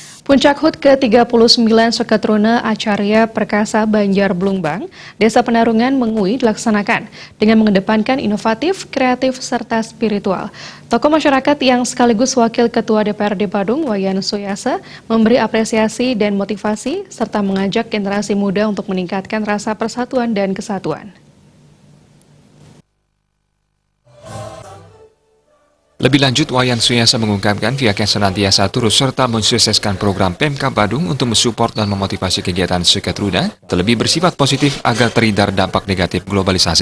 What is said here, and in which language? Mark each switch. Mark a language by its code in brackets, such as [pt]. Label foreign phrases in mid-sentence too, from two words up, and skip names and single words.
[id] Puncak HUT ke-39 Sekatruna Acarya Perkasa Banjar Blumbang, Desa Penarungan Mengui dilaksanakan dengan mengedepankan inovatif, kreatif, serta spiritual. Tokoh masyarakat yang sekaligus Wakil Ketua DPRD Badung, Wayan Suyasa, memberi apresiasi dan motivasi, serta mengajak generasi muda untuk meningkatkan rasa persatuan dan kesatuan. Lebih lanjut, Wayan Suyasa mengungkapkan pihaknya senantiasa turut serta mensukseskan program Pemkab Badung untuk mensupport dan memotivasi kegiatan Sekatruna, terlebih bersifat positif agar terhindar dampak negatif globalisasi.